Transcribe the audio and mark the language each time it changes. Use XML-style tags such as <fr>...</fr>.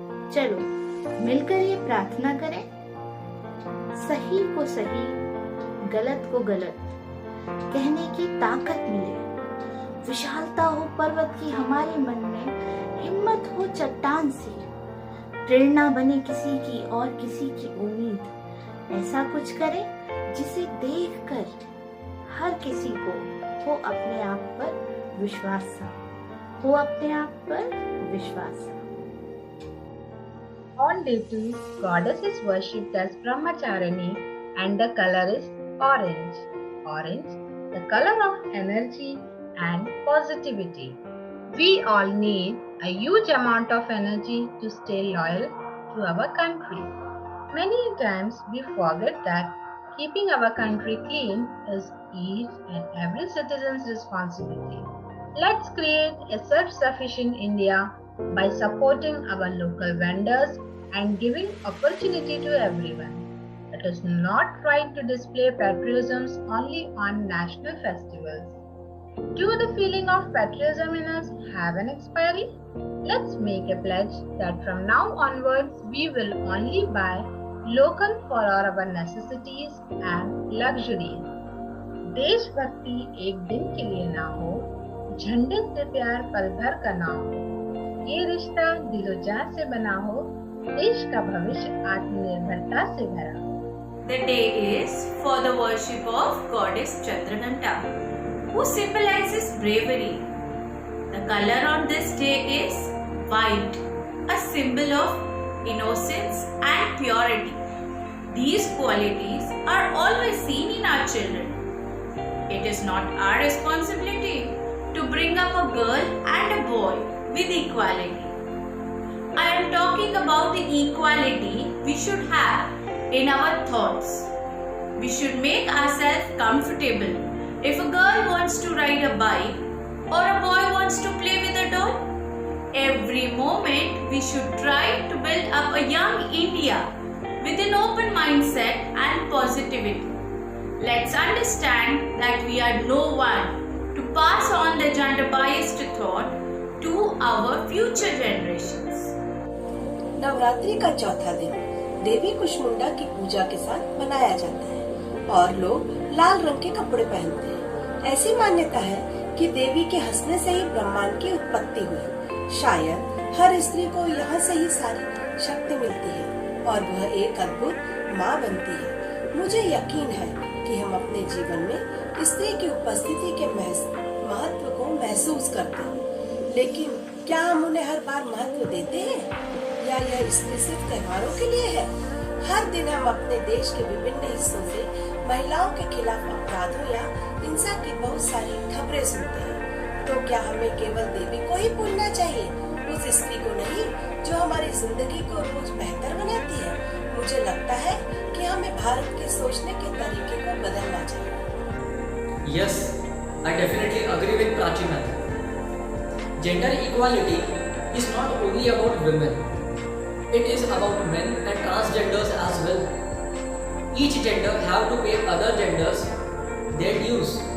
<hi>चलो मिलकर ये प्रार्थना करें, सही को सही, गलत को गलत कहने की ताकत मिले, विशालता हो पर्वत की हमारे मन में, हिम्मत हो चट्टान सी, प्रेरणा बने किसी की और किसी की उम्मीद। ऐसा कुछ करें जिसे देखकर हर किसी को हो अपने आप पर विश्वास सा, हो अपने आप पर विश्वास सा।</hi> <en>On day 2, goddess is worshipped as Brahmacharini and the color is orange. Orange, the color of energy and positivity. We all need a huge amount of energy to stay loyal to our country. Many times we forget that keeping our country clean is each and every citizen's responsibility. Let's create a self-sufficient India by supporting our local vendors and giving opportunity to everyone. It is not right to display patriotism only on national festivals. Do the feeling of patriotism in us have an expiry? Let's make a pledge that from now onwards we will only buy local for our necessities and luxuries.</en> <hi>देशभक्ति एक दिन के लिए ना हो, झंडे से प्यार पल भर का ना हो, ये रिश्ता दिलो जान से बना हो, देश का भविष्य आत्मनिर्भरता से भरा हो।</hi> <en>The day is for the worship of goddess Chandraghanta, who symbolizes bravery. The color on this day is white, a symbol of innocence and purity. These qualities are always seen in our children. It is not our responsibility to bring up a girl and a boy with equality. I am talking about the equality we should have in our thoughts. We should make ourselves comfortable. If a girl wants to ride a bike or a boy wants to play with a doll, every moment we should try to build up a young India with an open mindset and positivity. Let's understand that we are no one to pass on the gender-biased thought to our future generations.</en> <hi>Navratri का चौथा दिन देवी कुष्मांडा की पूजा के साथ मनाया जाता है और लोग लाल रंग के कपड़े पहनते हैं। ऐसी मान्यता है कि देवी के हंसने से ही ब्रह्मांड की उत्पत्ति हुई। शायद हर स्त्री को यहाँ से ही सारी शक्ति मिलती है और वह एक अद्भुत माँ बनती है। मुझे यकीन है कि हम अपने जीवन में स्त्री की उपस्थिति के महत्व को महसूस करते हैं, लेकिन क्या हम उन्हें हर बार महत्व देते हैं या यह स्त्री सिर्फ त्योहारों के लिए है? हर दिन हम अपने देश के विभिन्न हिस्सों से महिलाओं के खिलाफ अपराधों या हिंसा की बहुत सारी खबरें सुनते हैं। तो क्या हमें केवल देवी को ही भूलना चाहिए, उस स्त्री को नहीं जो हमारी जिंदगी को रोज बेहतर बनाती है? मुझे लगता है कि हमें भारत के सोचने के तरीके को बदलना चाहिए।</hi> <en>Yes, I definitely agree with Prachi ma'am. Gender equality is not only about women, it is about men and transgenders as well. Each gender have to pay other genders their dues.</en>